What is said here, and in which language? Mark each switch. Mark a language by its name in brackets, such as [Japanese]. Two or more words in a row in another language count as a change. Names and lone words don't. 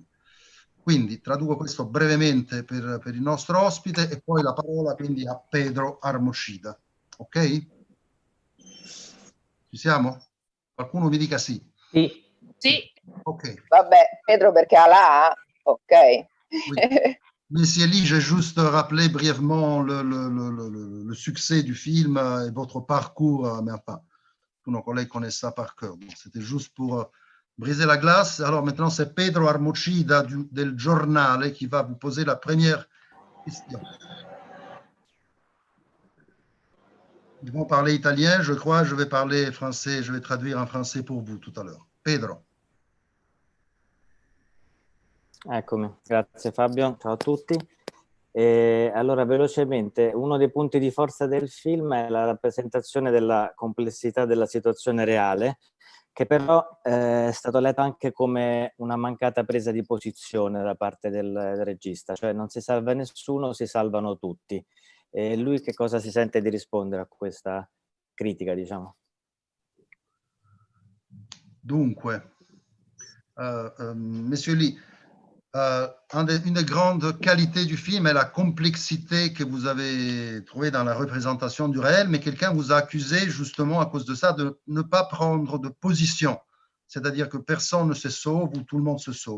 [Italian] Quindi traduco questo brevemente per il nostro ospite, e poi la parola quindi a Pedro Armocida. Ok? Ci siamo? Qualcuno mi dica sì. Sì. Sì. Ok. Vabbè, Pedro perché ha la A, ok. [French] Oui. Monsieur Lee, j'ai juste rappelé brièvement le succès du film et votre parcours, mais enfin, tous nos collègues connaissent ça par cœur. Donc, c'était juste pour briser la glace. Alors maintenant, c'est Pedro Armocida del Giornale qui va vous poser la première question. Ils vont parler italien, je crois. Je vais parler français. Je vais traduire en français pour vous tout à l'heure. Pedro. [Italian] Eccomi, grazie Fabio, ciao a tutti. Allora, velocemente, uno dei punti di forza del film è la rappresentazione della complessità della situazione reale, che però è stato letto anche come una mancata presa di posizione da parte del regista, cioè non si salva nessuno, si salvano tutti. E lui che cosa si sente di rispondere a questa critica, diciamo? Dunque, [French] Monsieur Lee, une des grandes qualités du film est la complexité que vous avez trouvée dans la représentation du réel, mais quelqu'un vous a accusé justement à cause de ça de ne pas prendre de position, c'est-à-dire que personne ne se sauve ou tout le monde se sauve.